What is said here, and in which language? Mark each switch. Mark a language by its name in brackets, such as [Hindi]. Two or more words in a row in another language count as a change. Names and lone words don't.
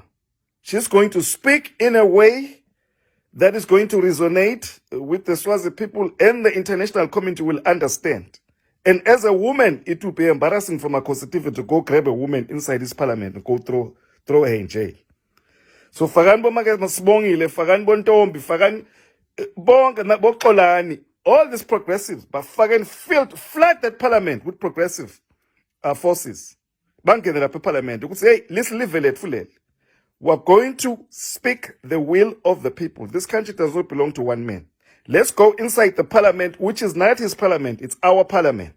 [English] She's going to speak in a way that is going to resonate with the Swazi people, and the international community will understand. And as a woman, it will be embarrassing for Makosetive to go grab a woman inside this parliament and go throw her in jail. [Swati] So fagan bomake masibongile, fagan bontombi, fagan bonke boxolani, [English] all these progressives, but fagan flood that parliament with progressive forces. [Swati] Bangene la parliament. [English] You could say, let's live it fully. We're going to speak the will of the people. This country does not belong to one man. Let's go inside the parliament, which is not his parliament, it's our parliament.